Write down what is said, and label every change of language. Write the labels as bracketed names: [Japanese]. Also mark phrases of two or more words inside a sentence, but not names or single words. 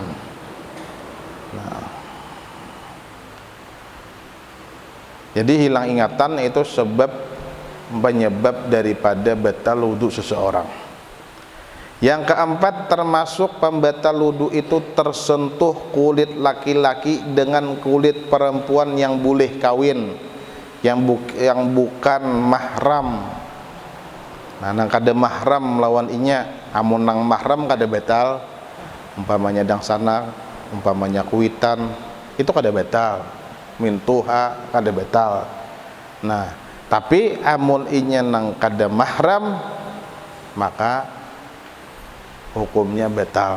[Indonesian] Nah, jadi hilang ingatan itu penyebab daripada batal wudu seseorang. Yang keempat, termasuk pembatal wudu itu tersentuh kulit laki-laki dengan kulit perempuan yang boleh kawin, yang bukan mahram. [Banjar] Nah, nang kada mahram lawan inya, amun nang mahram kada batal. Umpamanya dang sanak, umpamanya kuitan, itu kada batal. Mintuha kada batal. Nah, tapi amun inya nang kada mahram, maka hukumnya batal.